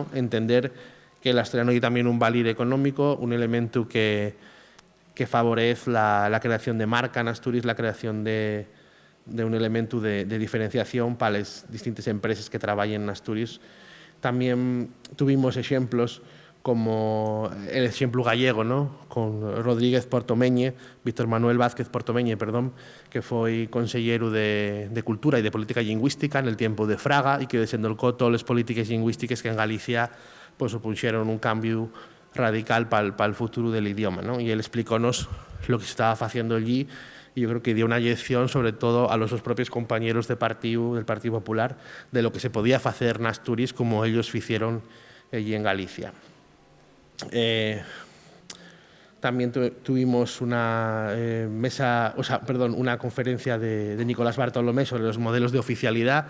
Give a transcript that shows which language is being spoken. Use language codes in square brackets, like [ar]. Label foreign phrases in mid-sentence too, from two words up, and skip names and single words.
[es] Entender que el asturiano hay también un valor económico, un elemento que favorece la creación de marca en Asturias, la creación de un elemento de diferenciación para las distintas empresas que trabajan en Asturias. También tuvimos ejemplos como el ejemplo gallego, ¿no? [gl] Con Rodríguez Portomeñe, Víctor Manuel Vázquez Portomeñe, perdón, que foi consellero de Cultura e de Política Lingüística [es] en el tiempo de Fraga [gl] e que desendolcó todas as políticas lingüísticas que en Galicia pues, supuxeron un cambio radical [es] para el futuro del idioma, ¿no? Y él explicónos lo que se estaba haciendo allí y yo creo que dio una lección sobre todo a los propios compañeros del Partido Popular de lo que se podía hacer en Asturias como ellos hicieron allí en Galicia. También tuvimos una una conferencia de Nicolás Bartolomé sobre los modelos de oficialidad.